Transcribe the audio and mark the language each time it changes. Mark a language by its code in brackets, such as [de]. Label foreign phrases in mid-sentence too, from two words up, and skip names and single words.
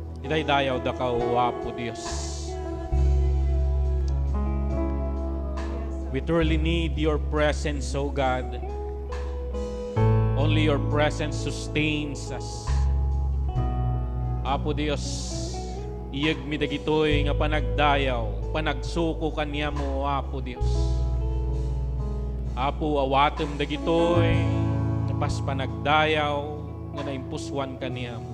[ilo] daydayaw da ka, O Apo Dios. [en] We truly need your presence, O God. Only your presence sustains us. [ilo] Apo Dios, iyag mi dagitoy nga panagdayaw, panagsuko kaniya mo, Apo Dios. Apo, awatem dagitoy, pas panagdayaw, nga naimpuswan kaniya mo.